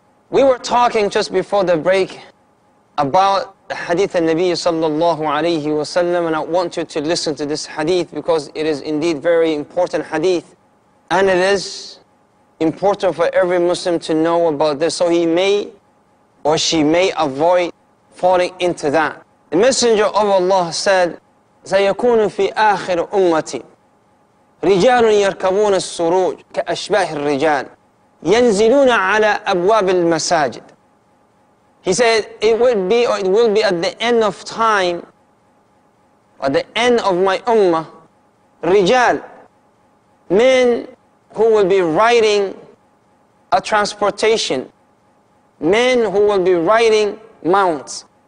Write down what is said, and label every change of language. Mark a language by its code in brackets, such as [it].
[en] We were talking just before the break about the hadith of Nabi sallallahu alayhi wasallam, and I want you to listen to this hadith because it is indeed very important hadith, and it is important for every Muslim to know about this so he may or she may avoid falling into that. The Messenger of Allah said, [ar] سيكون في آخر أمتي رجال يركبون السروج كأشباه الرجال ينزلون على أبواب المساجد. [en] He said it will be at the end of time, at the end of my ummah, rijal, men who will be riding a transportation, men who will be riding mounts.